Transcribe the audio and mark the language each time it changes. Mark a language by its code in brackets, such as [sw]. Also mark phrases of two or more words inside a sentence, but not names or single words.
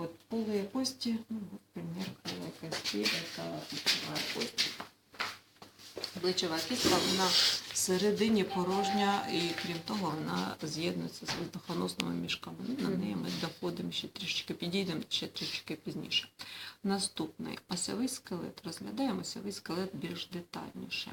[ru] Полые кости, ну, вот пример полой кости, это плечова кость. [uk] Плечова кістка, вона всередині порожня і, крім того, вона з'єднується з воздухоносними мішками. На неї ми доходимо ще трішки, підійдемо ще трішки пізніше. Наступний осьовий скелет. Розглядаємо осьовий скелет більш детальніше.